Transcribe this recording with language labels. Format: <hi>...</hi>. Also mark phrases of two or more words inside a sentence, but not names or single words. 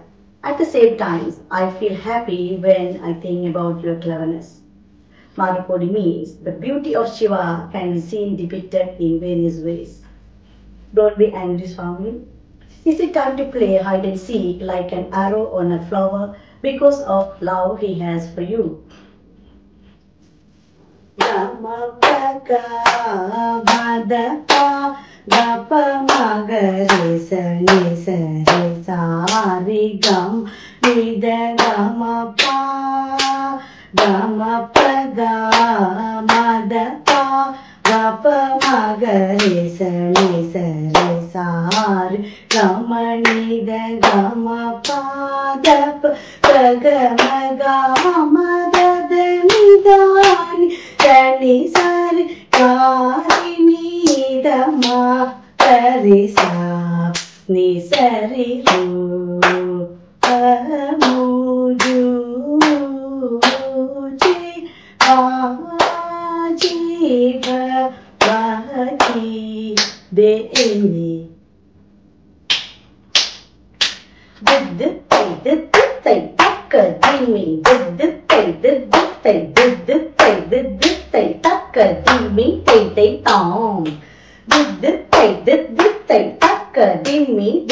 <en>At the same time, I feel happy when I think about your cleverness. Marapodi means the beauty of Shiva can be seen depicted in various ways. Don't be angry, Swami. Is it time to play hide and seek like an arrow on a flower because of love he has for you? Gamapaka Madapa Gapa Magare Sani Sari Sari Gam Nida Gamapa Gamapada Madapa Gapa Magare Sani Sari Sari Gamanida Gamapada Gamagamadadanidani Dani Sari Kari Nidama Kari Sa Ni Sari Ru Amujuji Ajiva Vati Deni Takadimi Takadimi Tay Tom Takadimi</en>